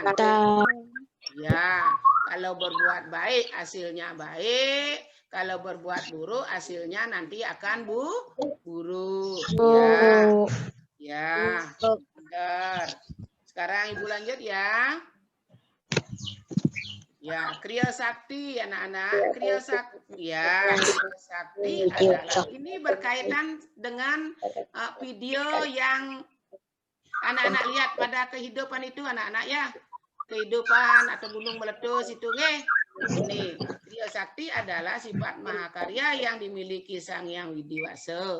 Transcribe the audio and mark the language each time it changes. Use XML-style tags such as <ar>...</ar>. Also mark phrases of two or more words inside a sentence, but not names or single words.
<id>Ya, kalau berbuat baik hasilnya baik, kalau berbuat buruk hasilnya nanti akan buruk. Ya, benar. Sekarang Ibu lanjut ya. Ya, Kriya Sakti anak-anak, Kriya Sakti ya, Kriya Sakti adalah ini berkaitan dengan video yang anak-anak lihat pada kehidupan itu anak-anak ya. Kehidupan atau gunung meletus itu ini Kriya Sakti adalah sifat mahakarya yang dimiliki Sang Hyang Widiwasa.</id>